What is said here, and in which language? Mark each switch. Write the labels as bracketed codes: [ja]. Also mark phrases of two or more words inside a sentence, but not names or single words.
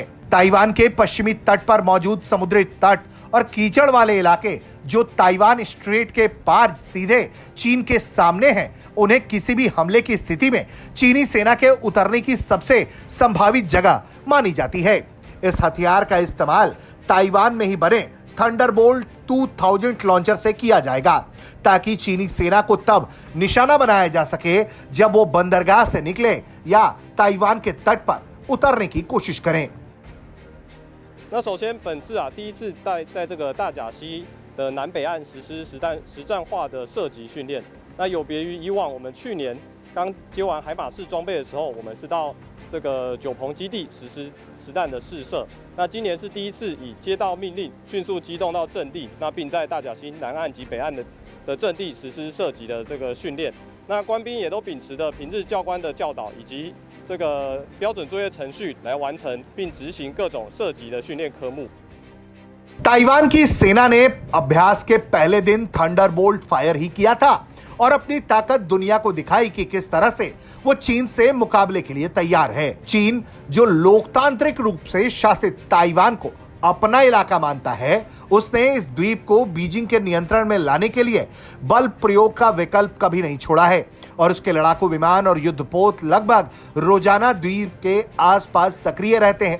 [hi] ताइवान के पश्चिमी तट पर मौजूद समुद्री तट और कीचड़ वाले इलाके जो ताइवान स्ट्रेट के पार सीधे चीन के सामने हैं, उन्हें किसी भी हमले की स्थिति में चीनी सेना के उतरने की सबसे संभावित जगह मानी जाती है। इस हथियार का इस्तेमाल ताइवान में ही बने थंडरबोल्ट 2000 लॉन्चर से किया जाएगा ताकि चीनी सेना को तब निशाना बनाया जा सके जब वो बंदरगाह से निकले या ताइवान के तट पर उतरने की कोशिश करें। [zh] 那首先，本次第一次在这个大甲溪的南北岸实施实战化的射击训练。那有别于以往我们去年刚接完海马式装备的时候，我们是到这个九鹏基地实施实弹的试射。那今年是第一次以接到命令迅速机动到阵地，那并在大甲溪南岸及北岸的阵地实施射击的这个训练。那官兵也都秉持着平日教官的教导以及这个标准作业程序来完成并执行各种射击的训练科目。 [hi] ताइवान की सेना ने अभ्यास के पहले दिन थंडरबोल्ट फायर ही किया था और अपनी ताकत दुनिया को दिखाई कि किस तरह से वो चीन से मुकाबले के लिए तैयार है। चीन जो लोकतांत्रिक रूप से शासित ताइवान को अपना इलाका मानता है, उसने इस द्वीप को बीजिंग के नियंत्रण में लाने के लिए बल प्रयोग का विकल्प कभी नहीं छोड़ा है और उसके लड़ाकू विमान और युद्धपोत लगभग रोजाना द्वीप के आसपास सक्रिय रहते हैं।